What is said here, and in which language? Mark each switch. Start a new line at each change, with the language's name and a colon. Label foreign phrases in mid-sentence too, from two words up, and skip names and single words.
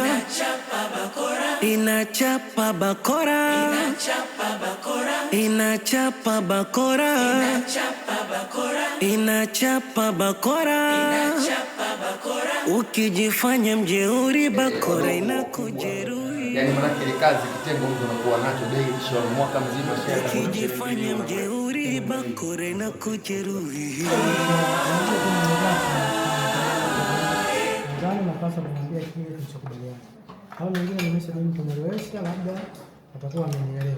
Swahili: Inachapa bakora. Inachapa bakora. Inachapa bakora. Ukijifanya mjeuri bakora inakujeruhi. Yaani maana ile kazi kitengo mtu anakuwa nacho
English: daily show
Swahili: mwaka mzima share. Ukijifanya mjeuri bakora inakujeruhi. Napaswa kumwambia kile kilichokubaliana. Hao wengine nimeshajaribu kumwelewesha, labda atakuwa amenielewa.